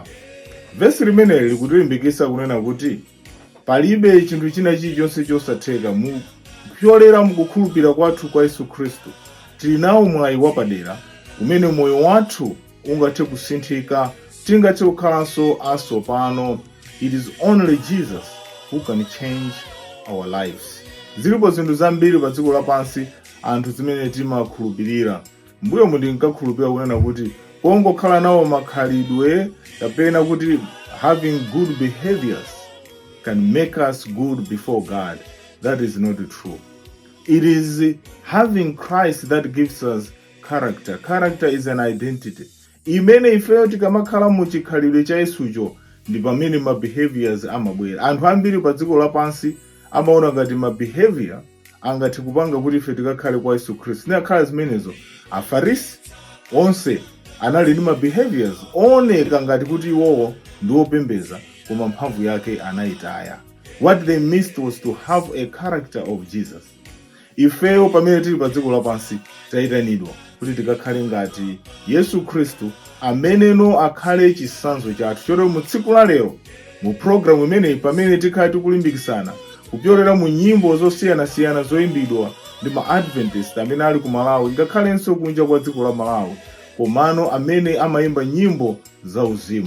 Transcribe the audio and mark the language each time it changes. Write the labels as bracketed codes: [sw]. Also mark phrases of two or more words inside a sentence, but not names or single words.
[ny] Vesi limeneli likutilimbikitsa kunena kuti palibe chinthu china chilichonse chosatheka kupyolera mukukhulupirira kwathu kwa Yesu Khristu. Tili nawo mwayi wapadera umene moyo wathu ungathe kusinthika, tingathe kukhalanso atsopano. [en] It is only Jesus who can change our lives. [ny] Zilipo zinthu zambiri pa dziko lapansi anthu zimene timakhulupirira. Mbuyo ndinkakhulupirira kunena kuti pongokhala nawo makhalidwe kapena kuti [en] having good behaviors can make us good before God. That is not true. It is having Christ that gives us character. Character is an identity. [ny] Imene ifeyo tikamakhala mu chikhalidwe cha Yesucho ndi pamene ma behaviors amabwera. Anthu ambiri pa dziko lapansi amaona ngati ma behavior angathe kupanga kuti ife tikakhale kwa Yesu Khristu. Nakhala zimenezo Afarisi onse anali ndi ma behaviors oneka ngati kuti iwowo ndi opembeza, koma mphamvu yake anayitaya. [en] What they missed was to have a character of Jesus. [ny] Ifeyo pamene tili pa dziko lapansi tayitanidwa kuti tikakhale ngati Yesu Khristu, ameneno akhale chitsanzo chathu. Chotero mu tsiku la lero mu programu imeneyi pamene tikhala tikulimbikitsana kupyolera mu nyimbo zosiyanasiyana zoyimbidwa ndi ma Adventist amene ali ku Malawi ngakhalenso kunja kwa dziko la Malawi, komano amene amayimba nyimbo zauzimu.